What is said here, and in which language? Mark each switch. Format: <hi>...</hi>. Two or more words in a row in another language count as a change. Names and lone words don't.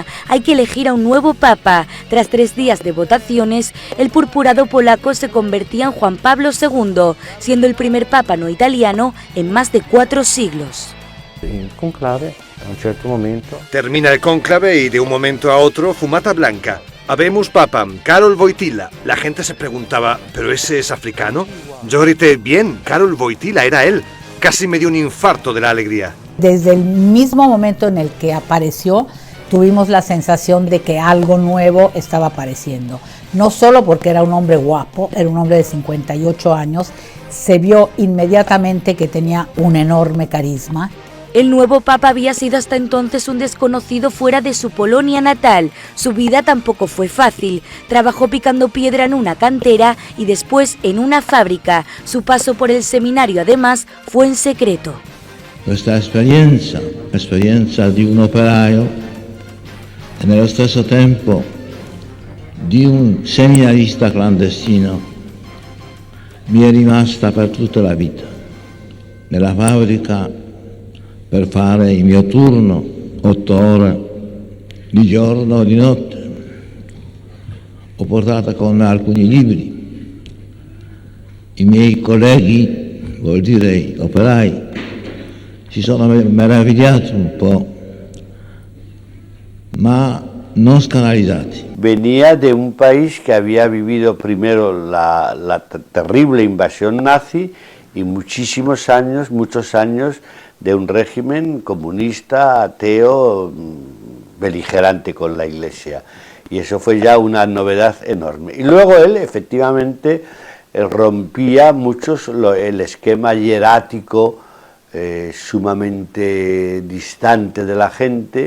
<es>Hay que elegir a un nuevo papa. Tras 3 días de votaciones, el purpurado polaco se convertía en Juan Pablo II, siendo el primer papa no italiano en más de 4 siglos. El conclave, a un cierto momento... Termina el cónclave y de un momento a otro, fumata blanca.</es> <la>Habemus papam,</la> <es>Karol Wojtyła. La gente se preguntaba, ¿pero ese es africano? Yo grité, bien, Karol Wojtyła, era él. Casi me dio un infarto de la alegría. Desde el mismo momento en el que apareció, tuvimos la sensación de que algo nuevo estaba apareciendo. No solo porque era un hombre guapo, era un hombre de 58 años, se vio inmediatamente que tenía un enorme carisma. El nuevo papa había sido hasta entonces un desconocido fuera de su Polonia natal. Su vida tampoco fue fácil. Trabajó picando piedra en una cantera y después en una fábrica. Su paso por el seminario, además, fue en secreto.</es> <it>Questa esperienza di un operaio e nello stesso tempo di un seminarista clandestino mi è rimasta per tutta la vita. Nella fabbrica, per fare il mio turno, 8 ore di giorno o di notte. Ho portato con me alcuni libri. I miei colleghi, vuol dire gli operai, si sono meravigliati un po', ma non scandalizzati.</it> <es>Venía de un país que había vivido primero la terrible invasión nazi y muchos años de un régimen comunista, ateo, beligerante con la Iglesia. Y eso fue ya una novedad enorme. Y luego él, efectivamente, rompía el esquema hierático, sumamente distante de la gente.</es>